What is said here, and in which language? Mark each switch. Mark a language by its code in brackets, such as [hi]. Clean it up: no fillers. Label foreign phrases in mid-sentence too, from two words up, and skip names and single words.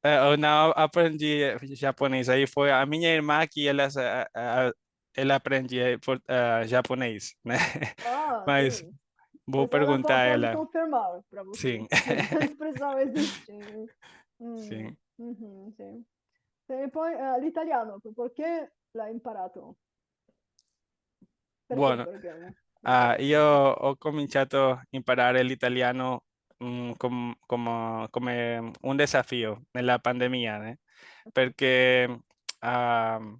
[pt] não aprendi japonês. Aí foi a minha irmã que ela aprendia japonês, né? Ah, Mas sim. vou Pois ela perguntar a pode ela. confirmar para você Sim, se essa expressão existe. sim. Uhum, sim. [it] E poi l'italiano, perché l'hai imparato? Perché? Bueno, Perché l'hai imparato? io ho cominciato a imparare l'italiano come un desafio nella pandemia, perché, ah,